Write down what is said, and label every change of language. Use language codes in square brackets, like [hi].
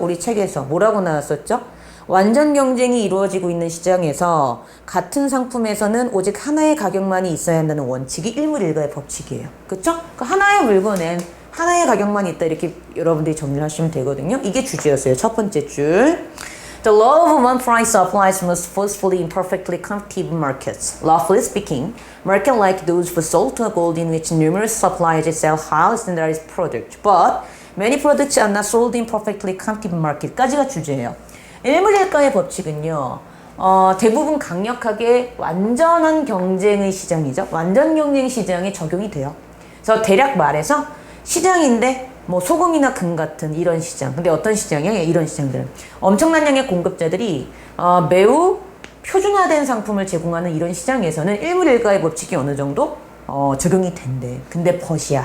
[ko] 우리 책에서 뭐라고 나왔었죠? 완전 경쟁이 이루어지고 있는 시장에서 같은 상품에서는 오직 하나의 가격만이 있어야 한다는 원칙이 일물일가의 법칙이에요. 그쵸? 그 하나의 물건엔 하나의 가격만 있다 이렇게 여러분들이 정리를 하시면 되거든요. 이게 주제였어요. 첫 번째 줄. [en] The law of one price applies most forcefully in perfectly competitive markets. Lawfully speaking, market like those for salt or gold in which numerous suppliers sell highly standardized products. But many products are not sold in perfectly competitive market [ko] 까지가 주제예요. 일물일가의 법칙은요. 대부분 강력하게 완전한 경쟁의 시장이죠. 완전 경쟁 시장에 적용이 돼요. 그래서 대략 말해서 시장인데 뭐 소금이나 금 같은 이런 시장. 근데 어떤 시장이에요? 이런 시장들은 엄청난 양의 공급자들이 매우 표준화된 상품을 제공하는 이런 시장에서는 일물일가의 법칙이 어느 정도 적용이 된대. 근데 벗이야.